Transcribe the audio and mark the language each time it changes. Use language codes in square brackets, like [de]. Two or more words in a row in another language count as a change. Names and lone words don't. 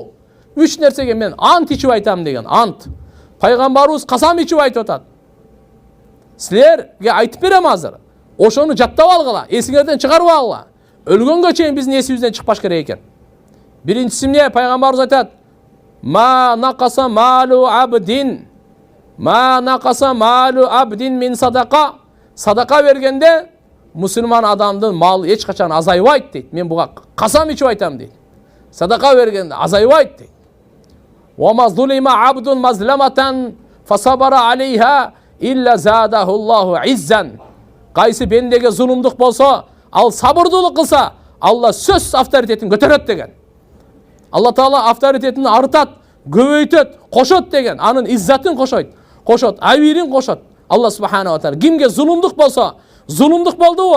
[ky] Үч нерсеге мен ант ичип айтам деген. Ант. Пайгамбарыбыз касам ичип айтып атат. Силерге айтып берем азыр. Ошону жаттап алгыла, эсиңерден чыгарып алгыла. Өлгөнгө чейин биздин эсибизден чыкпаш керек экен. Биринчиси эмне? Пайгамбарыбыз айтат: [ar] "ما نقص مال عبد. ما نقص مال عبد من صدقة." [ky] Садака бергенде мусулман адамдын малы эч качан азайбайт дейт. Мен буга касам ичип айтам дейт. Садака бергенде азайбайт дейт. [ar] "وما ظلم عبد مظلمة فصبر عليها إلا زاده الله عزا." [ky] Кайсы бендеге зулумдук болсо, ал сабырдуулук кылса, Алла сөз авторитетин көтөрөт деген. Алла Таала авторитетин артат, көбөйтөт, кошот деген. Анын иззатын кошот, абирин кошот. Алла [ar] سبحانه وتعالى [ky] кимге зулумдук болсо, зулумдук болдубу?